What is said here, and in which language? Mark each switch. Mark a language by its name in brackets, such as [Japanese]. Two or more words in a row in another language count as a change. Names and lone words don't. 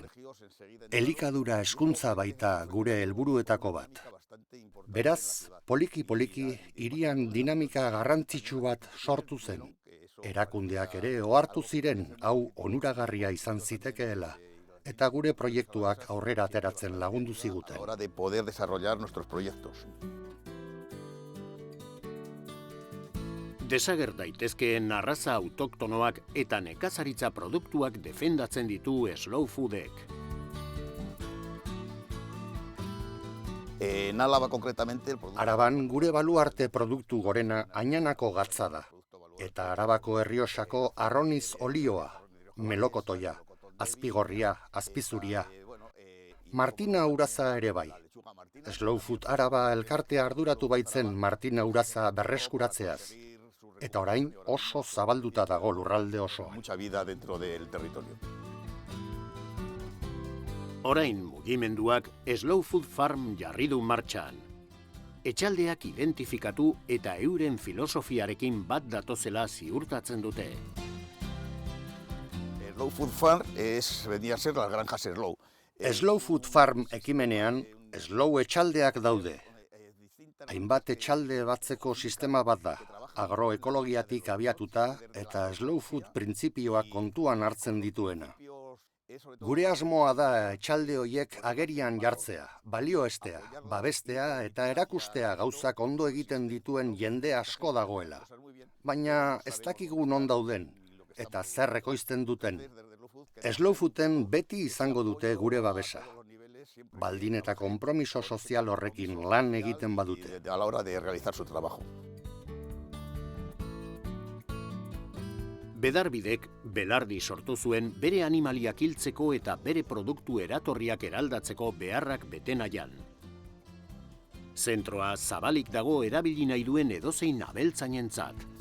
[Basque] Elikadura hezkuntza baita gure helburuetako bat. Beraz, poliki-poliki hirian dinamika garrantzitsu bat sortu zen. Erakundeak ere ohartu ziren hau onuragarria izan zitekeela, eta gure proiektuak aurrera ateratzen lagundu ziguten. [Spanish] Hora de poder desarrollar nuestros proyectos. [Basque] Desager daitezkeen arraza autoktonoak eta nekazaritza produktuak defendatzen ditu Slow Foodek. [Spanish] En Álava concretamente [Basque] Araban gure baluarte produktu gorena Añanako gatza da. Eta Arabako Errioxako arroniz olioa, melokotoia, azpigorria, azpizuria. Martina Uraza ere bai. Slow Food Araba elkartea arduratu baitzen Martina Uraza berreskuratzeaz. Eta orain oso zabalduta dago lurralde osoan. [Spanish] Mucha vida dentro del territorio. [Basque] Orain mugimenduak Slow Food Farm jarri du martxan. Etxaldeak identifikatu eta euren filosofiarekin bat datozela ziurtatzen dute. [Spanish] Slow Food Farm venía a ser las granjas Slow. [Basque] Slow Food Farm ekimenean Slow etxaldeak daude. Hainbat etxalde batzeko sistema bat da, agroekologiatik abiatuta eta Slow Food printzipioak kontuan hartzen dituena. Gure asmoa da etxalde horiek agerian jartzea, balioestea, babestea eta erakustea gauzak ondo egiten dituen jende asko dagoela. Baina ez dakigu non dauden eta zer ekoizten duten. Slow Fooden beti izango dute gure babesa. Baldin eta konpromiso sozial horrekin lan egiten badute. [Spanish] A la hora de realizar su trabajo. [Basque] Bedarbidek belardi sortu zuen bere animaliak hiltzeko eta bere produktu eratorriak eraldatzeko beharrak bete nahian. Zentroa zabalik dago erabili nahi duen edozein abeltzainentzat.